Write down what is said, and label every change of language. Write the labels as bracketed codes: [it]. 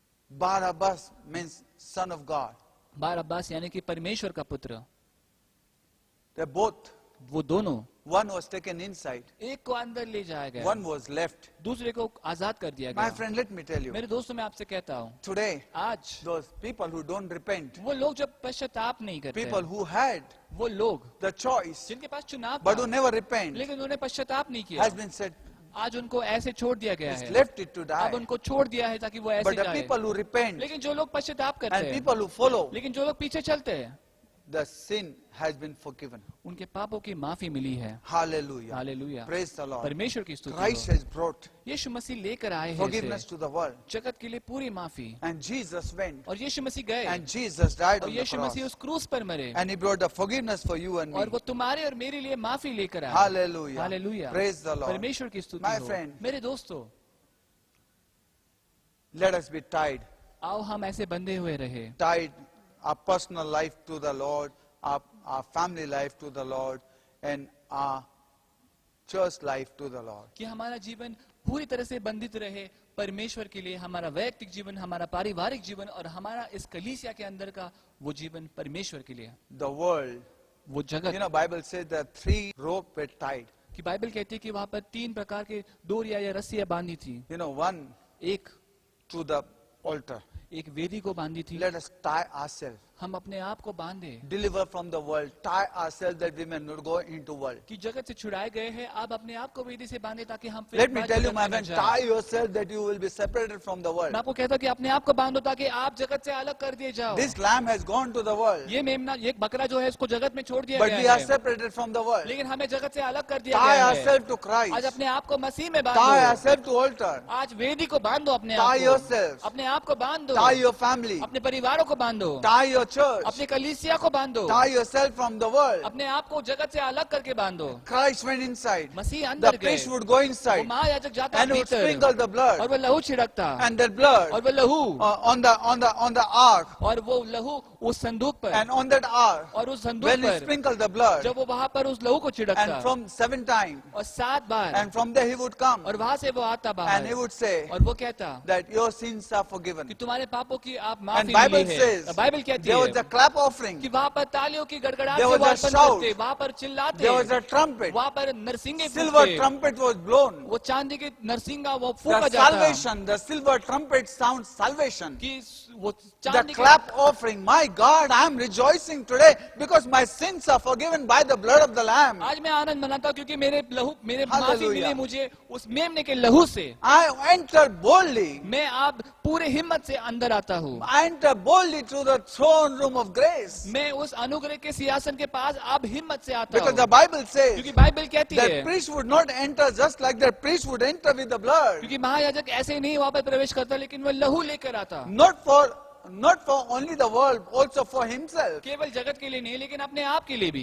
[en] Barabbas means son of God. [hi] बरअब्बास यानी कि परमेश्वर का पुत्र। [en] They both, [hi] वो दोनों, [en] one was taken inside, [hi] एक को अंदर ले जाया गया, [en] one was left. [hi] दूसरे को आजाद कर दिया [en] My [hi] गया। [en] friend, let me tell you, [hi] मेरे दोस्तों, मैं आपसे कहता हूँ, [en] today, [hi] आज [en] those people who don't repent, [hi] वो लोग जब पश्चाताप नहीं करते, [en] people who had [hi] वो लोग [en] the choice [hi] जिनके पास चुनाव [en] but [hi] था, [en] who never repent, [hi] लेकिन उन्होंने पश्चाताप नहीं किया, [en] has been said, [hi] आज उनको ऐसे छोड़ दिया गया [en] is [hi] है। [en] left it to [hi] अब [en] die. [hi] उनको छोड़ दिया है ताकि वो ऐसे [en] But the [hi] जाए। [en] people who repent [hi] लेकिन जो लोग पश्चाताप करते [en] and [hi] हैं, [en] people who follow, [hi] लेकिन जो लोग पीछे चलते हैं, [en] the sin has been forgiven. [hi] उनके पापों की माफी मिली है। [en] Hallelujah. [hi] Hallelujah, [en] Praise the Lord. [hi] परमेश्वर की स्तुति [en] Christ [hi] हो। [en] has brought [hi] यीशु मसीह लेकर आए हैं [en] forgiveness [hi] इसे, [en] to the world. [hi] जगत के लिए पूरी माफी। [en] And Jesus went [hi] और यीशु मसीह गए [en] and Jesus died [hi] और [en] on the [hi] Yeshu Masih [en] cross. [hi] उस क्रूस पर मरे [en] And he brought the forgiveness for you and me. [hi] और वो तुम्हारे और मेरे लिए माफी लेकर आए। [en] Hallelujah. [hi] Hallelujah, [en] Praise the Lord. [hi] परमेश्वर की स्तुति [en] My [hi] हो। [en] friend, [hi] मेरे दोस्तों, [en] let us be tied. [hi] आओ हम ऐसे बंधे हुए रहे, [en] Tied our personal life to the Lord, our family life to the Lord, and our church life to the Lord. [hi] कि हमारा जीवन पूरी तरह से बंधित रहे परमेश्वर के लिए, हमारा वैयक्तिक जीवन, हमारा पारिवारिक जीवन और हमारा इस कलीसिया के अंदर का वो जीवन परमेश्वर के लिए। [en] The world, [hi] वो जगत, [en] Bible says that 3 ropes were tied. [hi] कि बाइबल कहती है कि वहाँ पर 3 प्रकार के डोरियां या रस्सियां बांधी थी। [en] One [hi] एक [en] to the altar. [hi] एक वेदी को बांधी थी। [en] Let us tie ourselves. [hi] हम अपने आप को बांधे [en] Deliver from the world. Tie ourselves that we may not go into world. [hi] कि जगत से छुड़ाए गए हैं, आप अपने आप को वेदी से बांधे ताकि हम फिर [en] Let me [hi] बाद [en] tell you, [hi] जगत [en] my [hi] में न [en] friend, [hi] जाएं। [en] tie yourself that you will be separated from the world. [hi] मैं आपको कहता हूं कि अपने आप को बांधो ताकि आप जगत से अलग कर दिए जाओ। [en] This lamb has gone to the world, [hi] ये मेमना, ये बकरा जो है इसको जगत में छोड़ दिया [en] but we [hi] गया [en] are [hi] है, [en] separated from the world. [hi] लेकिन हमें जगत से अलग कर दिया [en] Tie [hi] गया है। [en] ourselves to [hi] आज [en] Christ. [hi] अपने आप को मसीह में [en] Tie [hi] बांधो, [en] ourselves to altar. [hi] आज वेदी को बांधो, अपने [en] Tie [hi] आप को, [en] yourselves. [hi] अपने आप को बांधो, [en] Tie your family. [hi] अपने परिवारों को बांधो, [en] Tie your church. [hi] अपने कलीसिया को बांधो, [en] Tie yourself from the world. [hi] अपने आप को जगत से अलग करके बांधो। [en] Christ went inside. [hi] Masih [en] The [hi] अंदर गए, [en] priest would go [hi] वो [en] inside [hi] महायाजक जाता [en] and would [hi] भीतर [en] sprinkle the [hi] और [en] blood. [hi] वो लहू छिड़कता [en] And that blood [hi] और वो लहू [en] on the ark. [hi] और वो लहू उस संदूक पर [en] And on that ark, [hi] और उस संदूक [en] when he [hi] पर [en] sprinkled the blood, [hi] जब वो वहाँ पर उस लहू को छिड़कता [en] and from 7 times, [hi] और 7 बार [en] and from there he would come [hi] और वहाँ से वो आता [en] and he would say [hi] और वो कहता [en] that your sins are forgiven. [hi] कि तुम्हारे पापों की आप [en] And [hi] माफी [en] Bible [hi] मिली [en] says [hi] है। बाइबल कहती [en] there was [hi] है [en] a clap offering, [hi] कि वहाँ पर तालियों की गड़गड़ाहट [en] There [hi] से [en] was a [hi] वापन [en] shout. [hi] करते, वहाँ पर चिल्लाते, [en] there was a trumpet, [hi] वहाँ पर नरसिंगे [en] silver [hi] फूंकते, [en] trumpet was blown. [hi] वो चांदी की नरसिंगा वो फूका [en] The [hi] जाता [en] salvation, the silver trumpet sounds salvation. [hi] कि वो [en] The [hi] चांदी की [en] clap offering, my God, I am rejoicing today because my sins are forgiven by the blood of the Lamb. [hi] आज मैं आनंद मनाता हूँ क्योंकि मेरे लहू, मेरे माफी [en] Hallelujah. [hi] मिली मुझे उस मेमने के लहू से। [en] I enter boldly. [hi] मैं आप पूरे हिम्मत से अंदर आता हूँ, [en] I enter boldly to the throne room of grace. [hi] मैं उस अनुग्रह के सिंहासन के पास अब हिम्मत से आता [en] Because [hi] हूँ, [en] the Bible says [hi] क्योंकि बाइबल कहती [en] that [hi] है [en] priest would not enter just like that priest would enter with the blood. [hi] क्योंकि महायाजक ऐसे ही नहीं वहाँ पर प्रवेश करता, लेकिन वो लहू लेकर आता, [en] Not for only the world, also for himself. [hi] केवल जगत के लिए नहीं लेकिन अपने आप के लिए भी।